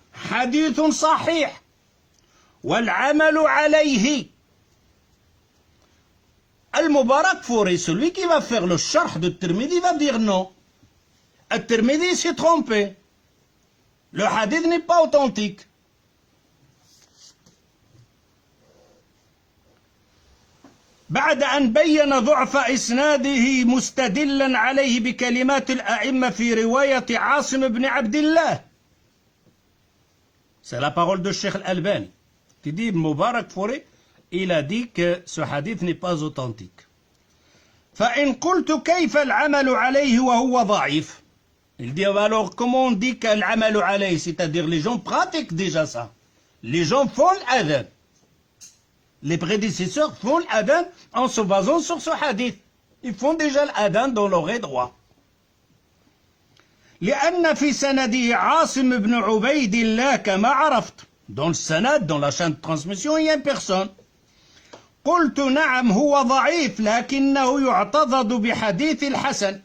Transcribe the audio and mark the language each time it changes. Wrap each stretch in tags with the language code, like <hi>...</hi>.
<ar>Hadith sahih, wal amalu alayhi.</ar> <fr>Al-Mubarakfuri, celui qui va faire le sharh de Tirmidhi, va dire non. Al-Tirmidhi s'est trompé. Le hadith n'est pas authentique.</fr> <ar>بعد أن بين ضعف إسناده مستدلا عليه بكلمات الأئمة في رواية عاصم بن عبد الله.</ar> <fr>C'est la parole de Cheikh Al-Albani qui dit Mubarakfuri, il a dit que ce hadith n'est pas authentique.</fr> <ar>فإن قلت كيف العمل عليه وهو ضعيف.</ar> <fr>Il dit alors comment on dit qu'</fr> <ar>al-amalu alayhi,</ar> <fr>c'est-à-dire les gens pratiquent déjà ça. Les gens font l'adhan. Les prédécesseurs font l'adhan en se basant sur ce hadith. Ils font déjà l'adhan dans l'oreille droit.</fr> <ar>لأن في سنده عاصم بن عبيد الله كما عرفت.</ar> <fr>Dans le sanad, dans la chaîne de transmission, il y a une personne.</fr> <ar>قلت نعم هو ضعيف لكنه يعتضد بحديث الحسن.</ar>